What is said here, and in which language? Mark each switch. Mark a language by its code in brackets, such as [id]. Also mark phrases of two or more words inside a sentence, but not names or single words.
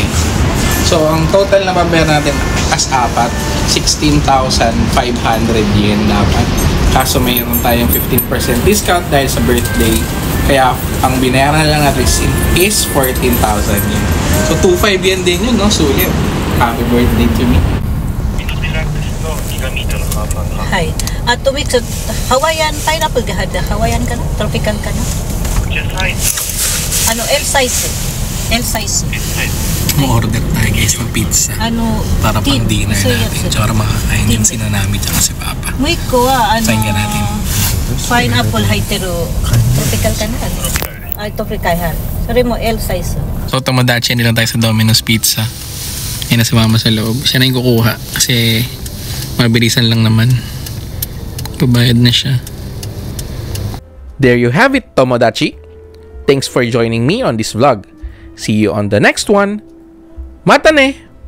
[tl] So ang total na babayaran natin as apat, 16,500 yen dapat. Kaso mayroon tayong 15% discount dahil sa birthday. Kaya ang binayaran lang natin is 14,000 yen. So 2,500 yen din yun, no? Sulit. [en] Happy birthday to me. [ja] はい。あとウィックスハワイアンパイナップルが入ってハワイアンかなトロピカルかなL サイズ L サイズ [tl] Order tayo guys ng pizza. Para pang dinner natin. Tsaka makakain yung sina namin tsaka si Papa. [ja] もう一個は [tl] Sign ka natin. [ja] パイナップル入ってるトロピカルかなトロピカルそれも L サイズ [tl] So tomodachi nila tayo sa Domino's Pizza. Yan na si Mama sa loob. Siya na yung kukuha kasi mabilisan lang naman. Pabayad na siya. [en] There you have it, Tomodachi. Thanks for joining me on this vlog. See you on the next one. [ja] またね!